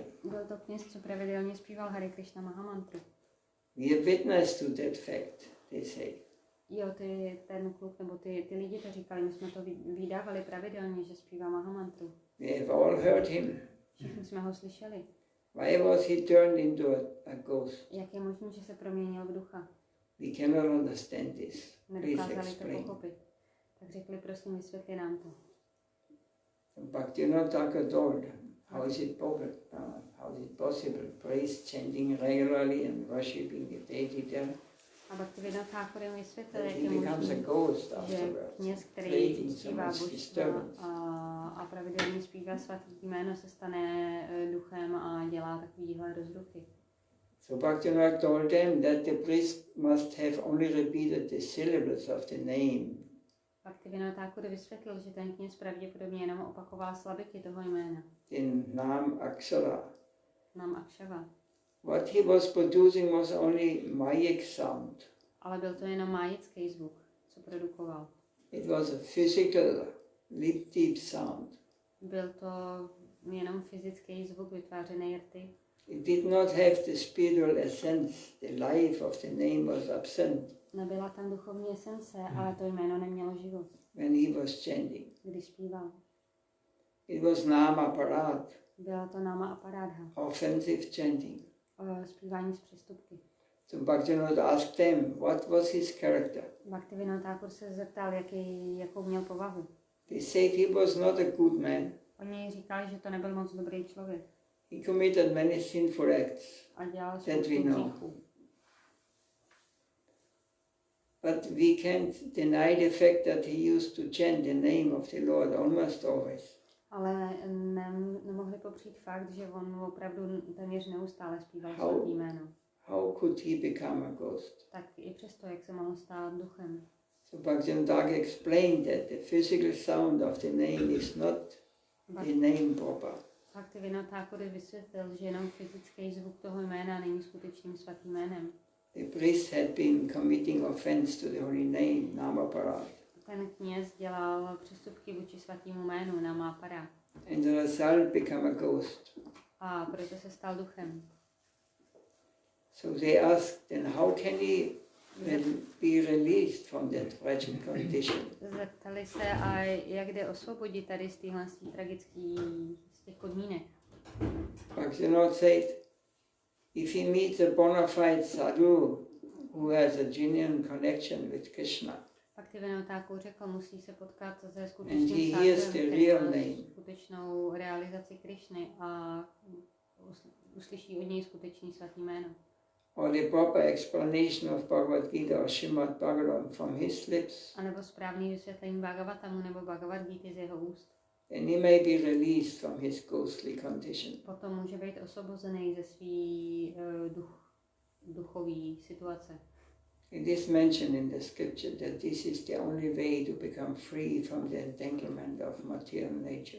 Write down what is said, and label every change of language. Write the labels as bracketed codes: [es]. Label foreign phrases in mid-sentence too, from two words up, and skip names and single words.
[cs] Byl to kněz, co pravidelně zpíval Hare Krishna Mahamantru. [en] We have witness to that fact, they say. [cs] Jo, ten kluk, nebo ty lidi to říkali, my jsme to vydávali pravidelně, že zpívá Mahamantru. [en] We have all heard him. [cs] Všichni jsme ho slyšeli. [en] Why was he turned into a ghost? [cs] Jak je možné, že se proměnil v ducha? [en] We cannot understand this. Please [cs] Nedokázali to [en] explain. [cs] pochopit. Tak řekli, prosím, vysvětli nám to. [en] Bhaktivinoda Thakur told, how is it possible? Priest chanting regularly and worshipping the deity there. [cs] A Bhaktivinoda Thakur jim vysvětlil, [en] That [cs] jak [en] he [cs] je [en] becomes a [cs] možné, [en] ghost [cs] že [en] afterwards, [cs] kněz, který [en] creating so [cs] zpívá [en] much [cs] božstva [en] disturbance. [cs] a pravidelně zpívá svatý jméno, se stane duchem a dělá takovýhle rozruchy. [en] So Bhaktivinoda told them that the priest must have only repeated the syllables of the name. [cs] Bhaktivinoda Thakur vysvětlil, že ten kněz pravděpodobně jenom opakoval slabiky toho jména. [sa] In Nam Akshara. Nam Akshava. [en] What he was producing was only Mayic sound. [cs] Ale byl to jenom májický zvuk, co produkoval. [en] It was a physical, deep sound. [cs] Byl to jenom fyzický zvuk vytvářený rty. [en] It did not have the spiritual essence. The life of the name was absent [cs] Nebyla tam duchovní esence, ale to jméno nemělo život, [en] when he was chanting. [cs] když zpíval. [en] It was [sa] Nama Aparat, [cs] Byla to [sa] náma aparádha, [en] offensive chanting. [cs] zpívání z přestupky. [en] So Bhaktivinoda asked them, what was his character? [cs] Bhaktivinoda Thakur se zeptal, jakou měl povahu. [en] They said he was not a good man. [cs] Oni říkali, že to nebyl moc dobrý člověk. [en] He committed many sinful acts [cs] A dělal [en] that we [cs] spoustu [en] know. [cs] hříchů. [en] But we can't deny the fact that he used to chant the name of the Lord almost always. [cs] Ale nemohli popřít fakt, že on opravdu téměř neustále zpíval svatý jméno. [en] How could he become a ghost? [cs] Tak i přesto, jak se mohl stát duchem. [en] So Bhakti Sádhak explained that the physical sound of the name is not the name proper. [cs] Bhaktivinoda Thakur vysvětlil, že jenom fyzický zvuk toho jména není skutečným svatým jménem. [en] The priest had been committing offense to the holy name, Namaparad. [cs] Ten kněz dělal přestupky vůči svatému jménu Namaparad. [en] And the result became a ghost. [cs] A proto se stal duchem. [en] So they asked, then how can he be released from that tragic condition? [cs] Zeptali se, a jak jde osvobodit tady z téhle z těch podmínek. [en] Bhaktivinoda said, if he meets a bona fide sadhu who has a genuine connection with Krishna, [cs] Bhaktivinoda Thakur řekl, musí se potkat se [en] and [cs] skutečným [en] he hears [cs] sadhem, [en] the [cs] který [en] real [cs] má [en] name, [cs] skutečnou realizaci Krišny a uslyší od něj skutečný svatý jméno. [en] or the proper explanation of Bhagavad Gita or Srimad Bhagavatam from his lips, [cs] A nebo správný vysvětlení Bhagavatamu nebo Bhagavad Gita z jeho úst. [en] then he may be released from his ghostly condition. [cs] Potom může být osvobozený ze svý duchový situace. [en] It is mentioned in the scripture that this is the only way to become free from the entanglement of material nature.